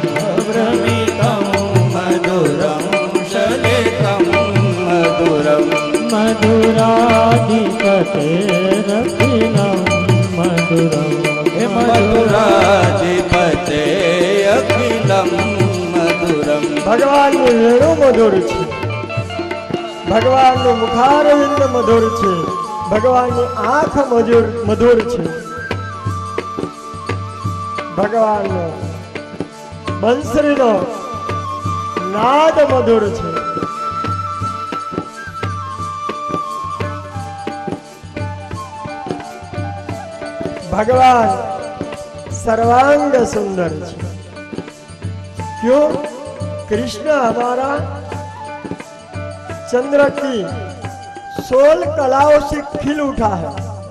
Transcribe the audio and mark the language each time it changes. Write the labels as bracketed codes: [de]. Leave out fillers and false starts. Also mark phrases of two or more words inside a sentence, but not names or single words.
[sa] भ्रमितं मधुरं शलितं मधुरं मधुराधिपतेरखिलं मधुरं मधुराधिपते अखिलं मधुरं [gu] ભગવાનનું વેણું મધુર છે, ભગવાનનું મુખારવિંદ મધુર છે, ભગવાનની આંખ મધુર છે, ભગવાનનો બંસરીનો નાદ મધુર છે. [hi] भगवान सर्वांग सुंदर है। क्यों? कृष्ण हमारा चंद्र की 16 कलाओं से खिल उठा है।